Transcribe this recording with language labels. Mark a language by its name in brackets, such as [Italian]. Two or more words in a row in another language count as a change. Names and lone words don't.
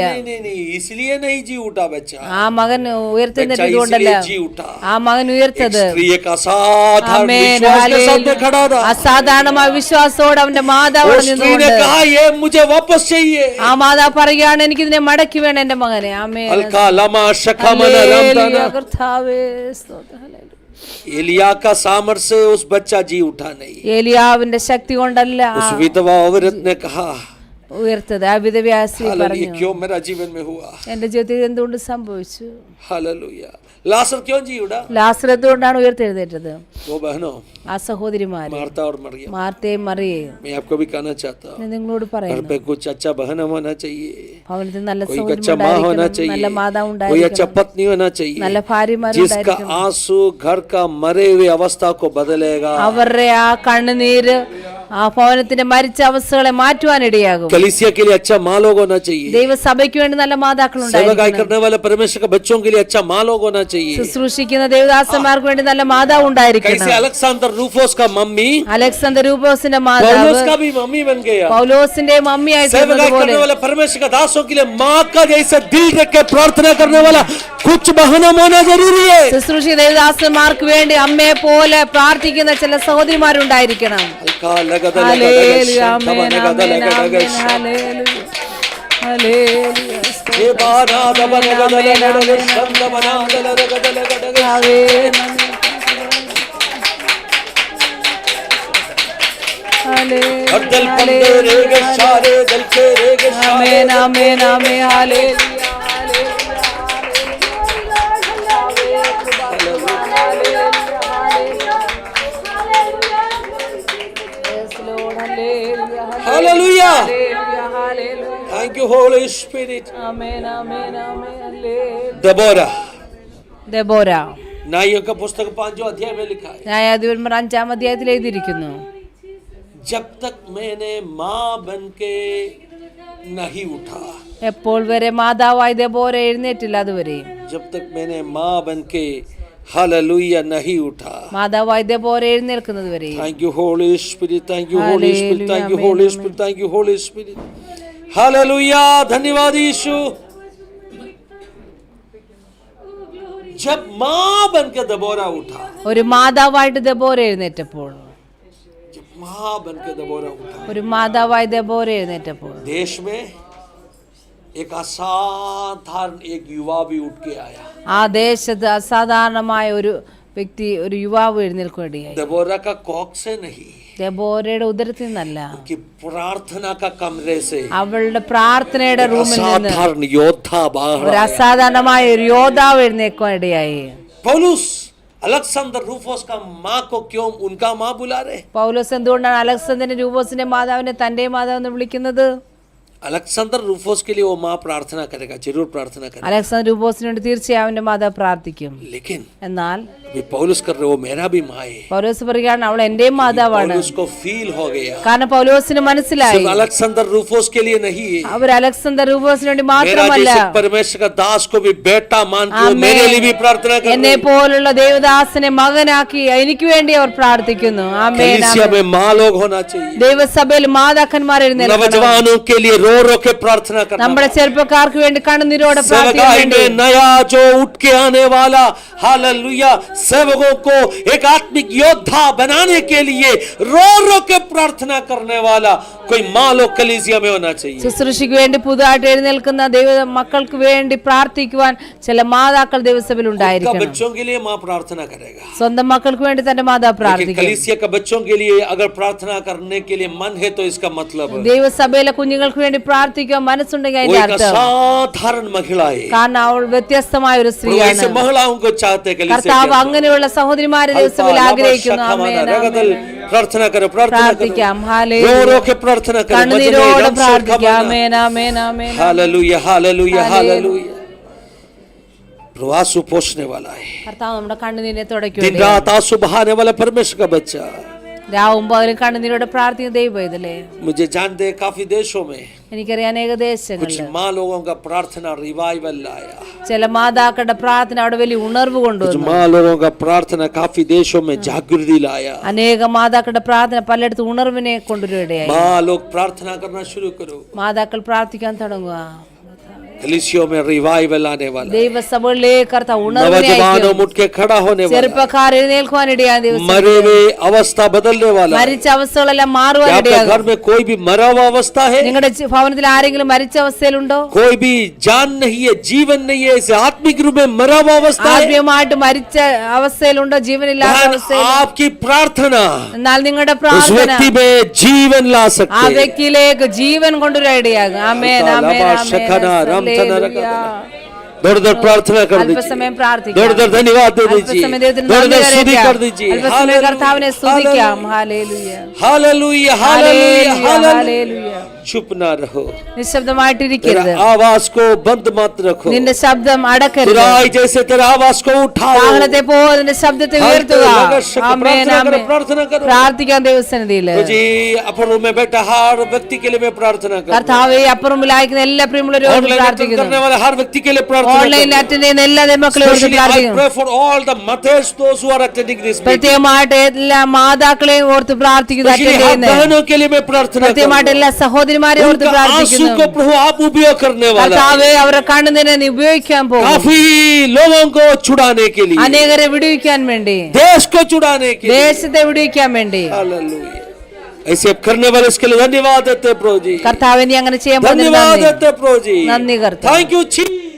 [Hindi] नहीं, इसलिए नहीं जी उठा बच्चा. [Malayalam] ആ മകൻ ഉയർത്തുന്നതുകൊണ്ടല്ല, [Hindi] जी उठा. [Malayalam] ആ മകൻ ഉയർത്തത് [Hindi] स्त्री एक असाधारण विश्वास के साथ में खड़ा था. [Malayalam] അസാധാരണമായ വിശ്വാസത്തോടെ അവന്റെ മാതാവ് [Hindi] उस स्त्री ने कहा ये मुझे वापस चाहिए. [Malayalam] ആ മാതാവ് പറയുകയാണ്, എനിക്ക് ഇതിനെ മടക്കി വേണം എന്റെ മകനെ. ആമേൻ. अलका लमा शखमन रमताना. കർത്താവേ സ്തോത്രം. [Hindi] एलिया का सामर्थ्य से उस बच्चा जी उठा नहीं. [Malayalam] ഏലിയാവിന്റെ ശക്തി കൊണ്ടല്ല [Hindi] उस विधवा औरत ने कहा [Malayalam] ഉയർത്തത്. ആ വിധവയായ സ്ത്രീ [Hindi] हालेलुया, [Malayalam] പറഞ്ഞു, [Hindi] क्यों मेरा जीवन में हुआ? [Malayalam] എന്റെ ജീവിതത്തിൽ എന്തുകൊണ്ട് സംഭവിച്ചു? [Hindi] हालेलुया. लाजर क्यों जी उड़ा? [Malayalam] ലാസർ എന്തുകൊണ്ടാണ് ഉയർത്തെഴുന്നേറ്റത്? [Hindi] वो बहनों, [Malayalam] ആ സഹോദരിമാര് [Hindi] मार्ता और मरियम, [Malayalam] മാർത്തയും മറിയയും. [Hindi] मैं आपको भी कहना चाहता हूँ, [Malayalam] ഞാൻ നിങ്ങളോട് [Hindi] घर [Malayalam] പറയുന്നു, [Hindi] पे कुछ अच्छा बहन होना चाहिए, [Malayalam] ഭവനത്തിൽ നല്ല [Hindi] कोई [Malayalam] സഹോദരി [Hindi] अच्छा माँ होना [Malayalam] ഉണ്ടായിരിക്കണം, നല്ല [Hindi] चाहिए, [Malayalam] മാതാവ് [Hindi] कोई अच्छा [Malayalam] ഉണ്ടായിരിക്കണം, [Hindi] पत्नी होना चाहिए, [Malayalam] നല്ല ഭാര്യമാരുണ്ടായിരിക്കണം. [Hindi] जिसका आंसू घर का मरे हुए अवस्था को बदलेगा. [Malayalam] അവരുടെ ആ കണ്ണുനീര് ആ ഭവനത്തിന്റെ മരിച്ച അവസ്ഥകളെ മാറ്റുവാനിടയാകും. [Hindi] कलीसिया के लिए अच्छा माँ लोग होना चाहिए, [Malayalam] ദൈവസഭയ്ക്ക് വേണ്ടി നല്ല മാതാക്കൾ [Hindi] सेवकाई [Malayalam] ഉണ്ടായിരിക്കണം. [Hindi] करने वाले परमेश्वर के बच्चों के लिए अच्छा माँ लोग होना चाहिए. [Malayalam] ശുശ്രൂഷിക്കുന്ന ദേവദാസന്മാർക്ക് വേണ്ടി നല്ല മാതാവ് ഉണ്ടായിരിക്കണം. [Hindi] कैसे अलेक्जेंडर रूफोस का मम्मी [Malayalam] അലക്സാണ്ടർ രൂപോസിന്റെ മാതാവ് [Hindi] पौलुस का भी मम्मी बन गया. [Malayalam] പൗലോസിന്റെ മമ്മിയായി [Hindi] सेवकाई [Malayalam] തീർന്നതുപോലെ [Hindi] करने वाले परमेश्वर के दासों के लिए माँ का जैसे दिल रख के प्रार्थना करने वाला कुछ बहनों होना जरूरी है. [Malayalam] ശുശ്രൂഷ ദേവദാസന്മാർക്ക് വേണ്ടി അമ്മയെ പോലെ പ്രാർത്ഥിക്കുന്ന ചില സഹോദരിമാരുണ്ടായിരിക്കണം. ഹല്ലേലൂയ, ആമേൻ, ആമേൻ, ആമേൻ, ഹല്ലേലൂയ, ഹല്ലേലൂയ, ആമേൻ, ആമേൻ, ആമേൻ, ഹല്ലേലൂയ. [English] Hallelujah. Thank you, Holy Spirit. [Malayalam] ആമേൻ, ആമേൻ, ആമേൻ, ഹല്ലേലൂയ. [Hindi] दबोरा [Malayalam] ദെബോര [Hindi] नाइयों का पुस्तक 5 अध्याय में लिखा है, [Malayalam] ന്യായാധിപന്മാർ 5-ാം അധ്യായത്തിൽ എഴുതിയിരിക്കുന്നു, [Hindi] जब तक मैंने माँ बन के नहीं उठा, [Malayalam] എപ്പോൾ വരെ മാതാവായി ദെബോര എഴുന്നേറ്റില്ല അതുവരെ. [Hindi] जब तक मैंने माँ बन के हालेलुया नहीं उठा. [Malayalam] മാതാവായി ദെബോര എഴുന്നേൽക്കുന്നത് വരെ. [English] Thank you, Holy Spirit. Thank you, Holy Spirit. Thank you, Holy Spirit. Thank you, Holy Spirit. [Hindi] हालेलुया. धन्यवाद यीशु. जब मां बनकर दबोरा उठा, ഒരു മാതാവായിട്ട് ദെബോര എഴുന്നേറ്റപ്പോൾ, जब मां बनकर दबोरा उठा, ഒരു മാതാവായി ദെബോര എഴുന്നേറ്റപ്പോൾ देश में एक असाधारण एक युवा भी उठ के आया। [Malayalam] ആ ദേശത്ത് അസാധാരണമായ ഒരു വ്യക്തി, ഒരു യുവാവ് എഴുന്നേൽക്കുകയായി. [Hindi] दबोरा का कॉक से नहीं, [Malayalam] ദെബോരയുടെ ഉദരത്തിൽ നിന്നല്ല, [Hindi] कि प्रार्थना का कमरे से [Malayalam] അവളുടെ പ്രാർത്ഥനയുടെ റൂമിൽ നിന്ന് [Hindi] असाधारण योद्धा बाहर [Malayalam] ഒരു [Hindi] आया। [Malayalam] അസാധാരണമായ ഒരു യോദ്ധാവ് എഴുന്നേൽക്കുകയിടയായി. [Hindi] पौलुस अलेक्जेंडर रूफोस का माँ को क्यों उनका माँ बुला रहे? [Malayalam] പൗലോസ് എന്തുകൊണ്ടാണ് അലക്സാണ്ടർ രൂഫോസിന്റെ മാതാവിനെ തന്റെ മാതാവെന്ന് വിളിക്കുന്നത്? [Hindi] अलेक्जेंडर रूफोस के लिए वो माँ प्रार्थना करेगा, जरूर प्रार्थना करेगा, [Malayalam] അലക്സാണ്ടർ രൂഫോസിന് വേണ്ടി തീർച്ചയായും അവന്റെ മാതാവ് പ്രാർത്ഥിക്കും. [Hindi] लेकिन [Malayalam] എന്നാൽ [Hindi] अभी पौलुस कर रहे वो मेरा भी माँ है। [Malayalam] പൗലോസ് പറയുകയാണ് അവൾ എന്റെയും മാതാവാണ്. [Hindi] पौलुस को फील हो गया, [Malayalam] കാരണം പൗലോസിന് മനസ്സിലായി [Hindi] सिर्फ अलेक्जेंडर रूफोस के लिए नहीं है, [Malayalam] അവർ അലക്സാണ്ടർ രൂഫോസിന് വേണ്ടി [Hindi] मेरा [Malayalam] മാത്രമല്ല, [Hindi] जैसे परमेश्वर का दास को भी बेटा मान के वो मेरे लिए भी प्रार्थना कर [Malayalam] എന്നെ പോലുള്ള ദേവദാസനെ മകനാക്കി എനിക്ക് വേണ്ടി അവർ പ്രാർത്ഥിക്കുന്നു. ആമേൻ. [Hindi] कलीसिया में माँ लोग होना चाहिए, [Malayalam] ദൈവസഭയിൽ മാതാക്കന്മാർ എഴുന്നേൽക്കണം. [Hindi] नौजवानों के लिए रो रो के प्रार्थना करना, [Malayalam] നമ്മുടെ ചെറുപ്പക്കാർക്ക് വേണ്ടി കണ്ണുനീരോടെ പ്രാർത്ഥിക്കാൻ [Hindi] सेवकाई [Malayalam] വേണ്ടി. [Hindi] में नया जो उठ के आने वाला, हालेलुया, सेवकों को एक आत्मिक योद्धा बनाने के लिए रो रो के प्रार्थना करने वाला कोई माँ लोग कलीसिया में होना चाहिए। [Malayalam] ശുശ്രൂഷയ്ക്ക് വേണ്ടി പുതുതായിട്ട് എഴുന്നേൽക്കുന്ന ദൈവ മക്കൾക്ക് വേണ്ടി പ്രാർത്ഥിക്കുവാൻ ചില മാതാക്കൾ ദൈവസഭയിൽ [Hindi] का [Malayalam] ഉണ്ടായിരിക്കണം. [Hindi] बच्चों के लिए माँ प्रार्थना करेगा, [Malayalam] സ്വന്തം മക്കൾക്ക് വേണ്ടി തന്റെ മാതാവ് [Hindi] लेकिन [Malayalam] പ്രാർത്ഥിക്കും. [Hindi] कलीसिया का बच्चों के लिए अगर प्रार्थना करने के लिए मन है तो इसका मतलब [Malayalam] ദൈവസഭയിലെ കുഞ്ഞുങ്ങൾക്ക് വേണ്ടി പ്രാർത്ഥിക്കാൻ മനസ്സുണ്ടെങ്കിൽ [Hindi] वो [Malayalam] അതിന്റെ [Hindi] एक [Malayalam] അർത്ഥം [Hindi] असाधारण महिला है। [Malayalam] കാരണം അവൾ വ്യത്യസ്തമായ ഒരു [Hindi] वो [Malayalam] സ്ത്രീയാണ്. [Hindi] ऐसे महिलाओं को चाहते कलीसिया [Malayalam] കർത്താവ് അങ്ങനെയുള്ള സഹോദരിമാരെ ദൈവസഭയിൽ ആഗ്രഹിക്കുന്നു. ആമേൻ, ആമേൻ. [Hindi] प्रार्थना करो, प्रार्थना [Malayalam] പ്രാർത്ഥിക്കാം. [Hindi] करो, [Malayalam] ഹല്ലേലൂയ. [Hindi] रो रो के प्रार्थना करो, [Malayalam] കണ്ണുനീരോടെ പ്രാർത്ഥിക്കാം. ആമേൻ, ആമേൻ, ആമേൻ. [Hindi] हालेलुया, हालेलुया, हालेलुया। प्रभु आंसू पोंछने वाला है, [Malayalam] കർത്താവ് നമ്മുടെ കണ്ണുനീരെ തുടയ്ക്കും. [Hindi] दिन रात आंसू बहाने वाला परमेश्वर का बच्चा। [Malayalam] രാവും പകലും കണ്ണുനീരോടെ പ്രാർത്ഥിക്കുന്ന ദൈവം ഇതല്ലേ. [Hindi] मुझे जानते हैं काफी देशों में [Malayalam] എനിക്കറിയാം അനേക [Hindi] कुछ [Malayalam] ദേശങ്ങളിൽ [Hindi] माँ लोगों का प्रार्थना रिवाइवल लाया, [Malayalam] ചില മാതാക്കളുടെ പ്രാർത്ഥന അവിടെ വലിയ ഉണർവ് [Hindi] कुछ [Malayalam] കൊണ്ടുവന്നു. [Hindi] माँ लोगों का प्रार्थना काफी देशों में जागृति लाया। [Malayalam] അനേക മാതാക്കളുടെ പ്രാർത്ഥന പലയിടത്തും ഉണർവിനെ കൊണ്ടുവരികയായി. [Hindi] माँ लोग प्रार्थना करना शुरू करो, [Malayalam] മാതാക്കൾ പ്രാർത്ഥിക്കാൻ തുടങ്ങുക. [Hindi] कलीसियों में रिवाइवल आने वाला, [Malayalam] ദൈവസഭകളിലേക്ക് കർത്താവ് ഉണർവിനെ [Hindi] नौजवानों [Malayalam] അയക്കും. [Hindi] उठ के खड़ा होने वाला, [Malayalam] ചെറുപ്പക്കാർ എഴുന്നേൽക്കുവാനിടയായ ദിവസം [Hindi] मरे हुए अवस्था बदलने वाला। [Malayalam] മരിച്ച അവസ്ഥകളെല്ലാം [Hindi] क्या आपके [Malayalam] മാറുവാനിടയാകും. [Hindi] घर में कोई भी मरा हुआ अवस्था है? [Malayalam] നിങ്ങളുടെ ഭവനത്തിൽ ആരെങ്കിലും മരിച്ച അവസ്ഥയിലുണ്ടോ? [Hindi] कोई भी जान नहीं है, जीवन नहीं है, इसे आत्मिक रूप में मरा हुआ अवस्था है? [Malayalam] ആത്മീയമായിട്ട് മരിച്ച അവസ്ഥയിലുണ്ടോ? ജീവനില്ലാത്ത [Hindi] बहन, [Malayalam] അവസ്ഥയിൽ. [Hindi] आपकी प्रार्थना [Malayalam] എന്നാൽ നിങ്ങളുടെ [Hindi] उस [Malayalam] പ്രാർത്ഥന [Hindi] व्यक्ति में जीवन ला [Malayalam] ആ [Hindi] सकते हैं। [Malayalam] വ്യക്തിയിലേക്ക് ജീവൻ കൊണ്ടുവരികയാകും. ആമേൻ, ആമേൻ, ആമേൻ. ഹല്ലേലൂയ. [Hindi] दौड़ दौड़ प्रार्थना कर [Malayalam] അല്പസമയം [Hindi] दीजिए, [Malayalam] പ്രാർത്ഥിക്കാം. [Hindi] दौड़ दौड़ धन्यवाद दे दीजिए, [Malayalam] അല്പസമയം ദൈവത്തിന് [Hindi] दौड़ [Malayalam] നന്ദി [Hindi] दौड़ स्तुति [Malayalam] കരയറ്റാം. [Hindi] कर दीजिए। [Malayalam] അല്പസമയം കർത്താവിനെ സ്തുതിക്കാം. ഹല്ലേലൂയ. [Hindi] हालेलुया, हालेलुया, [Malayalam] ഹല്ലേലൂയ, [Hindi] हालेलुया। [Malayalam] ഹല്ലേലൂയ. [Hindi] चुप ना रहो, [Malayalam] നിശബ്ദമായിട്ടിരിക്കരുത്. [Hindi] तेरा आवाज को बंद मत रखो, [Malayalam] നിന്റെ ശബ്ദം അടക്കരുത്. [Hindi] तुराई जैसे तेरा आवाज को उठाओ, [Malayalam] കാഹളത്തെ പോലെ നിന്റെ ശബ്ദത്തെ ഉയർത്തുക. ആമേൻ, ആമേൻ. [Hindi] प्रार्थना करो। [Malayalam] പ്രാർത്ഥിക്കാൻ ദൈവസന്നിധിയിൽ. [Hindi] जी अपन रूम में बैठा हर व्यक्ति के लिए मैं प्रार्थना करूं, [Malayalam] കർത്താവേ അപ്പുറമിലായിരിക്കുന്ന എല്ലാ പ്രിയമുള്ളവരോടും [English] online attend [Malayalam] പ്രാർത്ഥിക്കുന്നു. [Hindi] करने वाले हर व्यक्ति के लिए प्रार्थना [Malayalam] ഓൺലൈനിൽ [Hindi] करूं। [Malayalam] അറ്റൻഡ് ചെയ്യുന്ന എല്ലാ മക്കളെയോടും [English] Especially I [Malayalam] പ്രാർത്ഥിക്കുന്നു. [English] pray for all the mothers, those who are attending this meeting. [Malayalam] പ്രത്യേകമായിട്ട് എല്ലാ മാതാക്കളെയും ഓർത്ത് പ്രാർത്ഥിക്കുന്നു. [English] Especially [Malayalam] അറ്റൻഡ് [Hindi] हर [Malayalam] ചെയ്യുന്ന [Hindi] बहनों के लिए मैं प्रार्थना [Malayalam] പ്രത്യേകമായിട്ട് [Hindi] करूं। [Malayalam] എല്ലാ സഹോദരിമാരെയും ഓർത്ത് [Hindi] उनका आंसू [Malayalam] പ്രാർത്ഥിക്കുന്നു. [Hindi] को प्रभु आप उपयोग करने वाला है, [Malayalam] കർത്താവേ അവരുടെ കണ്ണുനീരെ നീ ഉപയോഗിക്കാൻ പോകും. [Hindi] काफी लोगों को छुड़ाने के लिए, [Malayalam] അനേകരെ വിടുവിക്കാൻ വേണ്ടി, [Hindi] देश को छुड़ाने के लिए। [Malayalam] ദേശത്തെ വിടുവിക്കാൻ വേണ്ടി. [Hindi] हालेलुया। ऐसे अब करने वाले इसके लिए धन्यवाद देते हैं प्रभु जी, [Malayalam] കർത്താവേ നീ അങ്ങനെ ചെയ്യാൻ പോകുന്നത് [Hindi] धन्यवाद [Malayalam] നന്ദി. [Hindi] देते हैं प्रभु जी। [Malayalam] നന്ദി കർത്താവേ. [English] thank you जी।